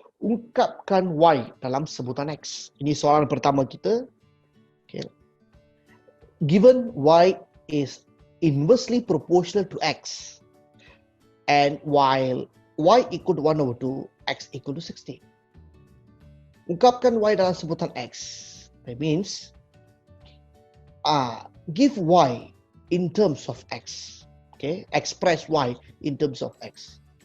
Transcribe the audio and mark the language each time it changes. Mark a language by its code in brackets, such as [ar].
[ms] Ungkapkan Y dalam sebutan X. Ini soalan pertama kita. Okay. [en] Given Y is inversely proportional to X and while Y equal to 1 over 2, X equal to 16. [ms] Ungkapkan Y dalam sebutan X. [en] That means give Y in terms of X. Okay, express Y in terms of X.